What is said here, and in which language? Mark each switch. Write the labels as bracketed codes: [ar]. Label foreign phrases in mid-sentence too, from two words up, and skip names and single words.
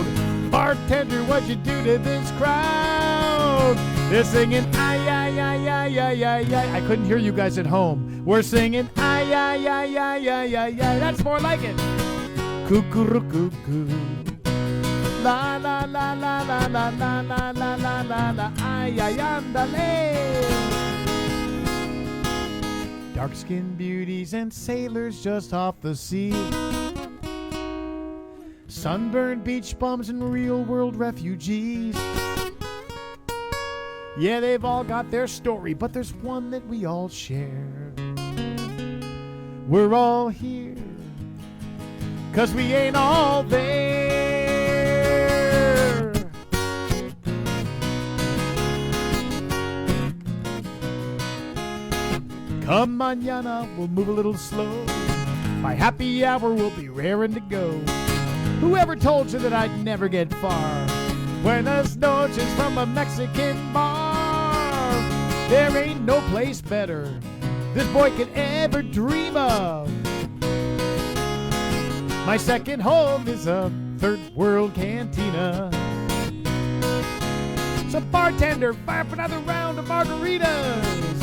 [en] Bartender, what you do to this crowd? They're singing, ay, ay, ay, ay, ay, ay, ay. I couldn't hear you guys at home. We're singing, ay, ay, ay, ay, ay, ay, ay. That's more like it. Cuckoo-cuckoo. La, la, la, la, la, la, la, la, la, la, la, la, ay, ay, andale. Dark-skinned beauties and sailors just off the sea. Sunburned beach bums and real-world refugees. Yeah, they've all got their story, but there's one that we all share. We're all here 'cause we ain't all there. Come mañana, we'll move a little slow. By happy hour, we'll be raring to go. Whoever told you that I'd never get far? [es] Buenas noches [en] from a Mexican bar. There ain't no place better this boy could ever dream of. My second home is a third world cantina. So bartender, fire up another round of margaritas.